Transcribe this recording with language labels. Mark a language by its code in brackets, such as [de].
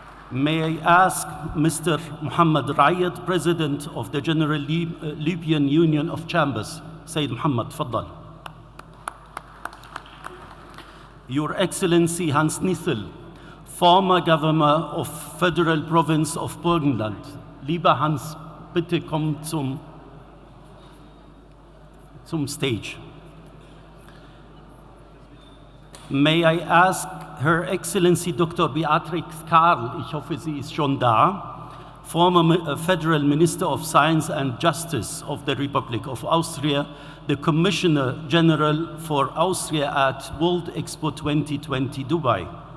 [en] May I ask Mr. Muhammad Rayed, President of the General Libyan Union of Chambers. [ar] Sayyid Muhammad, tfaddal. [en] Your Excellency Hans Nithel, former Governor of Federal Province of Burgenland. [de] Lieber Hans, bitte komm zum stage. [en] May I ask Her Excellency Dr. Beatrix Karl, [de] ich hoffe, sie ist schon da, [en] former Federal Minister of Science and Justice of the Republic of Austria, the Commissioner General for Austria at World Expo 2020 Dubai.